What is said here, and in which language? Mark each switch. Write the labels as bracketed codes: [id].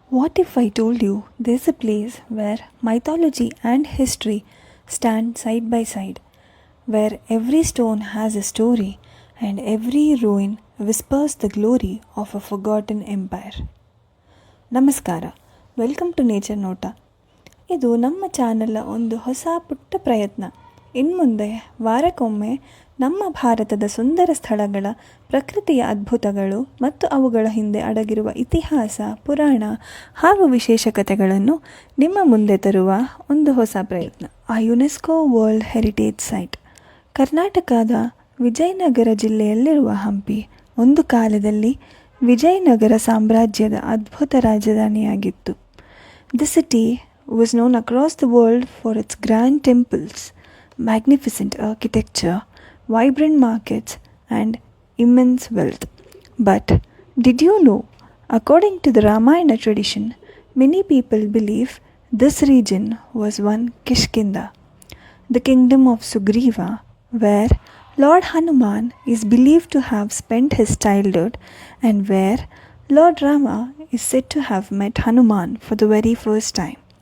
[en] What if I told you there's a place where mythology and history stand side by side, where every stone has a story and every ruin whispers the glory of a forgotten empire? ನಮಸ್ಕಾರ, welcome to nature ನೋಟ. [kn] ಇದು ನಮ್ಮ ಚಾನಲ್ನ ಒಂದು ಹೊಸ ಪುಟ್ಟ ಪ್ರಯತ್ನ. ಇನ್ಮುಂದೆ ವಾರಕ್ಕೊಮ್ಮೆ ನಮ್ಮ ಭಾರತದ ಸುಂದರ ಸ್ಥಳಗಳ ಪ್ರಕೃತಿಯ ಅದ್ಭುತಗಳು ಮತ್ತು ಅವುಗಳ ಹಿಂದೆ ಅಡಗಿರುವ ಇತಿಹಾಸ, ಪುರಾಣ ಹಾಗೂ ವಿಶೇಷ ಕಥೆಗಳನ್ನು ನಿಮ್ಮ ಮುಂದೆ ತರುವ ಒಂದು ಹೊಸ ಪ್ರಯತ್ನ. UNESCO world heritage site. ಕರ್ನಾಟಕದ ವಿಜಯನಗರ ಜಿಲ್ಲೆಯಲ್ಲಿರುವ ಹಂಪಿ ಒಂದು ಕಾಲದಲ್ಲಿ ವಿಜಯನಗರ ಸಾಮ್ರಾಜ್ಯದ ಅದ್ಭುತ ರಾಜಧಾನಿಯಾಗಿತ್ತು. [en] The city was known across the world for its grand temples, magnificent architecture, vibrant markets, and immense wealth. But did you know, according to the Ramayana tradition, many people believe this region was one Kishkinda, the kingdom of Sugriva, where Lord Hanuman is believed to have spent his childhood and where Lord Rama is said to have met Hanuman for the very first time.